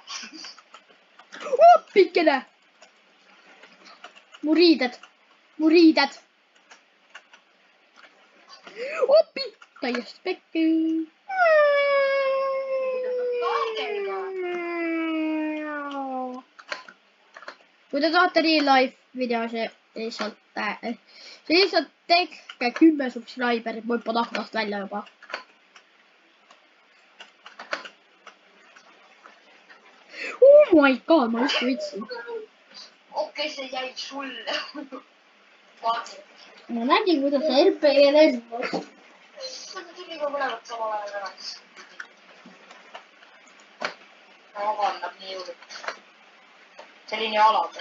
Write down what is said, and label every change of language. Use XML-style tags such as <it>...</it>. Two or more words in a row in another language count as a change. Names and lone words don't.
<et>Pikkene! Mu riided. Oppi! Täiesti pekki. Kui te tahate</et> <en>real life</en> <et>videosi, lihtsalt tehke 10 subscriberit, ma hüppan aknast välja juba.</et> <en>Oh my god,</en> <et>ma just võtsin. Okei, see jäi sulle. Ma nägin, kuidas see RPG lennus. See tuli ka mõlemat samal ajal tagasi. Ta vabandab nii jõudnud. See oli nii alade.</et>